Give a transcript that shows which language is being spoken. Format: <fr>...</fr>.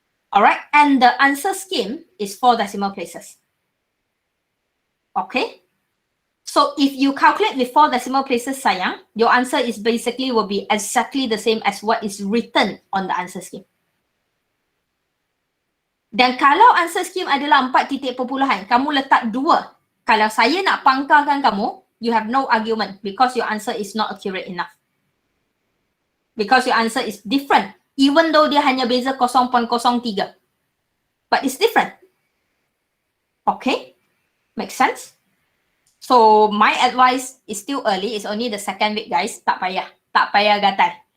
<en>Alright, and the answer scheme is 4 decimal places. Okay, so if you calculate with 4 decimal places</en> <ms>sayang,</ms> <en>your answer is basically will be exactly the same as what is written on the answer scheme.</en> <ms>Dan kalau answer scheme adalah 4 titik perpuluhan, kamu letak 2. Kalau saya nak pangkalkan kamu,</ms> <en>you have no argument because your answer is not accurate enough. Because your answer is different, even though</en> <ms>dia hanya beza</ms> <en>0.03. But it's different. Okay, makes sense? So my advice is still early, it's only the second week guys,</en> <ms>tak payah gatal.</ms>